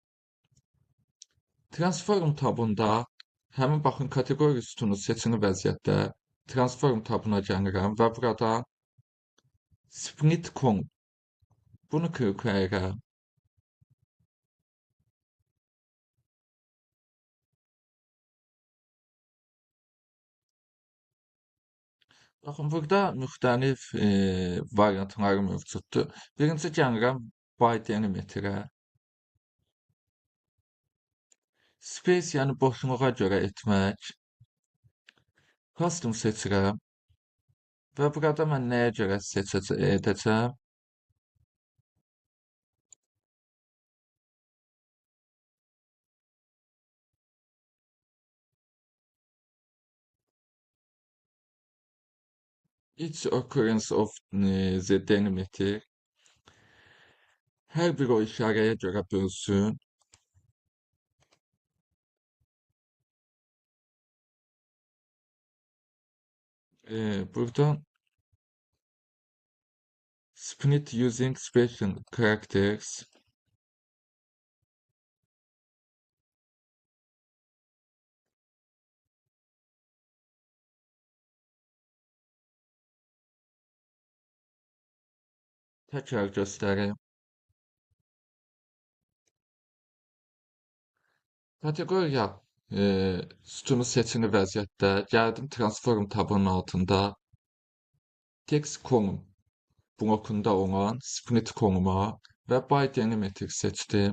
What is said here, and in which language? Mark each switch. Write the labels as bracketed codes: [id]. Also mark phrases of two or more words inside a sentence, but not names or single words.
[az] Transform tabında həmin baxın kateqori sütunu seçili vəziyyətdə Transform tabına gəlirəm və burada [en] Split Column [az] bunu klikləyirik. Baxın, burada müxtəlif variantları mövcuddur. Birinci gəlirəm [en] by delimiterə. [az] Space, yəni boşluğa görə etmək. Custom seçirəm. Və burada mən nəyə görə edəcəm? [en] Each occurrence of the delimiter. [az] Hər bir o işarəyə görə bölsün. [en] Buradan split using special characters. [az] Təkrar göstəreyim. Kateqoriya sütunu seçili vəziyyətdə gəldim Transform tabının altında [en] Text Column [az] blokunda olan [en] Split Column'a [az] və [en] By Delimiter [az] seçdim.